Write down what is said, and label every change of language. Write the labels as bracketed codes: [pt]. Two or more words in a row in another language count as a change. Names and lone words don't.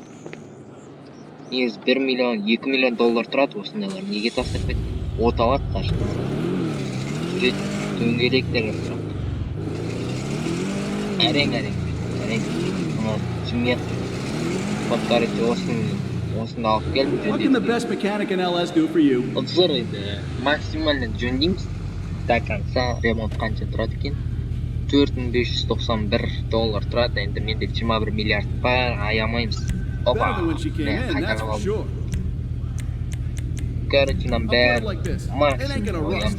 [kk] Негізі 1 миллион, 2 миллион доллар тұрады осындайлар. Неге тастап кетті? От алады қашты. Дөңгелектер тұрады. Әрең. Цемент. [ru] Вот, короче, [kk] осында алып келдім. [en] What can the best mechanic in LS do for you? [kk] Отзор енді максимально жөндейміз. [ru] До конца [kk] ремонт қанша тұрады екен? 4591 доллар тұрады. Енді менде 21 миллиард бар, аямаймыз. Опа, қайтарып алдым. [ru] Короче, нам [kk] бәрі максимум қоямыз.